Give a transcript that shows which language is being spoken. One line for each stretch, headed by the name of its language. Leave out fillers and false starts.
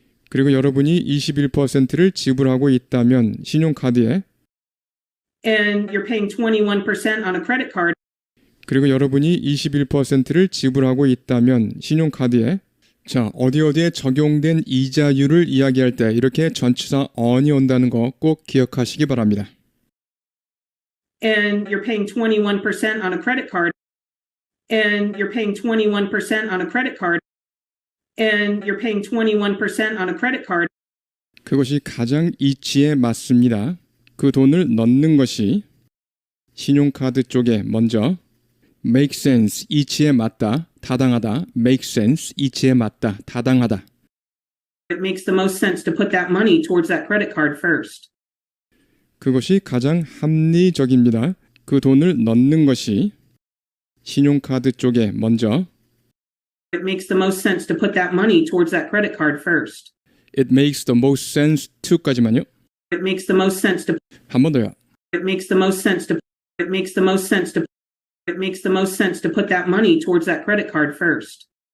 Korean: 그리고 여러분이 21%를 지불하고 있다면 신용카드에
English: And you're paying 21% on a credit card.
Korean: 그리고 여러분이 21%를 지불하고 있다면 신용카드에 자, 어디에 적용된 이자율을 이야기할 때 이렇게 전치사 on이 온다는 거 꼭 기억하시기 바랍니다.
English: And you're paying 21% on a credit card. And you're paying 21% on a credit card. And you're paying 21% on a credit card.
Korean: 그것이 가장 이치에 맞습니다. 그 돈을 넣는 것이 신용카드 쪽에 먼저 make sense, 이치에 맞다, 타당하다, make sense, 이치에 맞다, 타당하다.
English: It makes the most sense to put that money towards that credit card first.
Korean: 그것이 가장 합리적입니다. 그 돈을 넣는 것이 신용카드 쪽에 먼저
English: It makes the most sense to put that money towards that credit card first. It makes the most sense to까지만요. It makes the most sense to
Korean: 한 번 더요.
English: It makes the most sense to It makes the most sense to It makes the most sense to put that money towards that credit card first.